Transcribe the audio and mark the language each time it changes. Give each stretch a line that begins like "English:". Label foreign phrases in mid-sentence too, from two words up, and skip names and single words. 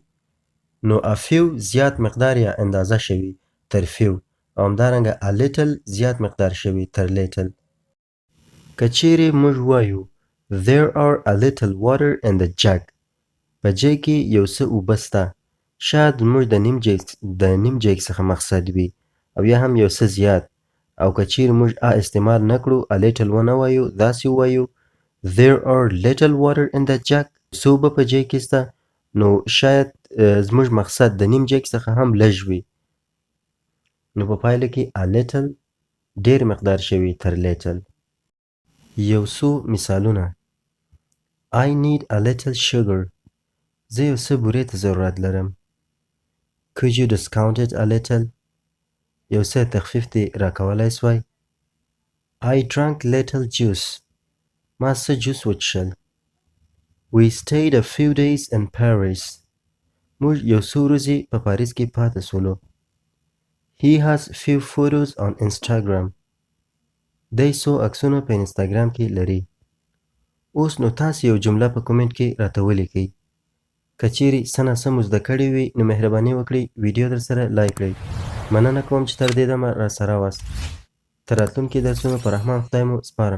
Pashto: نو
English: a few
Pashto: زیات مقدار یا اندازه شوي تر few، او همدارنګه
English: a little
Pashto: زیات مقدار شوي تر little. که چیرې موږ وایو
English: there are a little water in the jug،
Pashto: په جای کې یو څه اوبه سته، شاید موږ د نیم جیګ څخه مقصد وي، او یا هم یو څه زیات. او که چیرې موږ استعمال نه کړو
English: a little
Pashto: ونه وایو، داسې ووایو
English: there are little water in the jug،
Pashto: څه اوبه په جای کې سته، نو شاید زموږ مقصد د نیم جیګ څخه هم لږ وي. نو په پایله کې
English: a little
Pashto: ډیر مقدار شوي تر little. یو څو مثالونه:
English: I need a little sugar،
Pashto: زه یو څه بورې ته ضرورت لرم.
English: Could you discount it a little؟
Pashto: یو څه تخفیف دې راکولی سوای؟
English: I drank little juice،
Pashto: ما څه جوس وڅښل.
English: We stayed a few days in Paris،
Pashto: موږ یو څو ورځې په پاریس کې پاتې سولو.
English: He has few photos on Instagram،
Pashto: دی څو عکسونه په انستاګرام کې لري. اوس نو تاسې یو جمله په کومنټ کې راته ولیکئ. که چیرې څه ناسم مو زده کړي وي نو مهرباني وکړئ ویډیو در سره لایک کړئ. مننه کوم چې تر دې دمه را سره واست. تر راتلونکي درسونو په رحمان خدای مو سپارم.